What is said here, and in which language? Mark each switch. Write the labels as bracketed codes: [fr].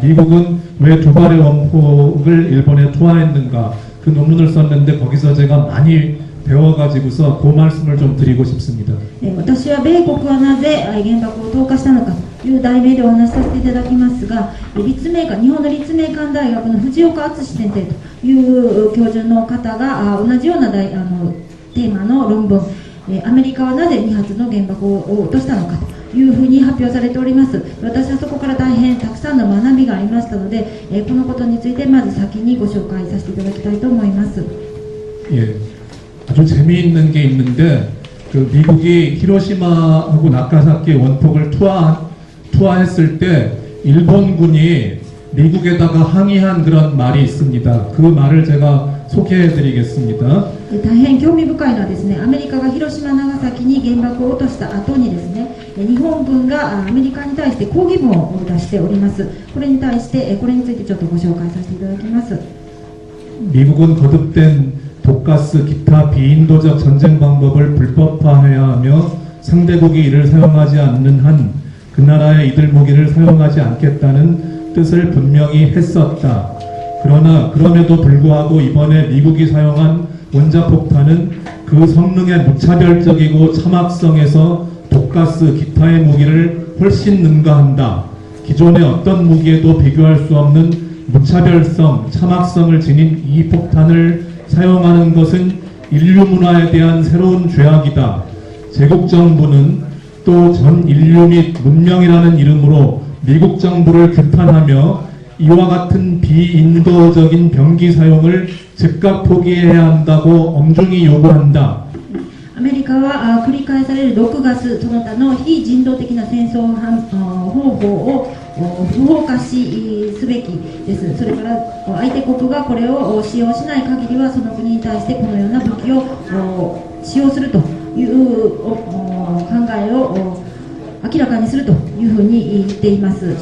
[ko] 미국은 왜 두 발의 원폭을 일본에 투하했는가, 그 논문을 썼는데 거기서 제가 많이 배워가지고서 그 말씀을 좀 드리고 싶습니다. [ja] 私は米国はなぜ原爆を投下したのかという題名でお話しさせていただきますが、日本の立命館大学の藤岡敦先生という教授の方が同じようなテーマの論文、アメリカはなぜ2発の原爆を落としたのかというふうに発表されております。私はそこから大変たくさんの学びがありましたので、このことについてまず先にご紹介させていただきたいと思います。 [ko] 예, 아주 재미있는 게 있는데, 미국이 히로시마하고 나가사키 원폭을 투하했을 때 일본군이 미국에다가 항의한 그런 말이 있습니다. 그 말을 제가 소개해드리겠습니다. [ja] 大変興味深いのはですね、アメリカが広島、長崎に原爆を落とした後にですね、日本軍がアメリカに対して抗議文を出しております。これについてちょっとご紹介させていただきます。 [ko] 미국은 거듭된 독가스, 기타 비인도적 전쟁 방법을 불법화해야 하며 상대국이 이를 사용하지 않는 한 그 나라의 이들 무기를 사용하지 않겠다는 뜻을 분명히 했었다. 그러나 그럼에도 불구하고 이번에 미국이 사용한 원자폭탄은 그 성능의 무차별적이고 참악성에서 독가스, 기타의 무기를 훨씬 능가한다. 기존의 어떤 무기에도 비교할 수 없는 무차별성, 참악성을 지닌 이 폭탄을 사용하는 것은 인류 문화에 대한 새로운 죄악이다. 제국 정부는 또 전 인류 및 문명이라는 이름으로 미국 정부를 규탄하며 이와 같은 비인도적인 병기 사용을 즉각 포기해야 한다고 엄중히 요구한다. [ja] アメリカは繰り返される毒ガスその他の非人道的な戦争方法を不法化すべきです。それから相手国がこれを使用しない限りはその国に対してこのような武器を使用するという考えを明らかにするというふうに言っています。